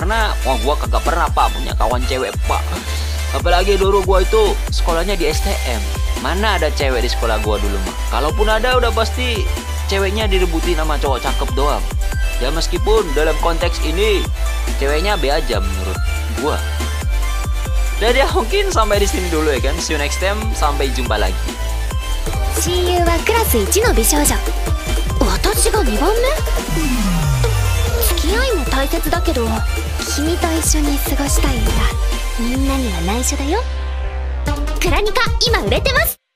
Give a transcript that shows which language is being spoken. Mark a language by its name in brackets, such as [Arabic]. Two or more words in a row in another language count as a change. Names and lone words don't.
[Indonesian] Karena gua kagak pernah pak punya kawan cewek pak. Apalagi dulu gua itu sekolahnya di STM. Mana ada cewek di sekolah gua dulu mah. Kalaupun ada udah pasti ceweknya direbutin sama cowok cakep doang. Ya meskipun dalam konteks ini ceweknya B aja menurut gua. Dan ya mungkin sampai di sini dulu ya kan. [English] See you next time, [Indonesian] sampai jumpa lagi. [Japanese] 親友はクラス1の美少女。私が2番目？付き合いも大切だけど君と一緒に過ごしたいんだ。みんなには内緒だよ。クラニカ今売れてます。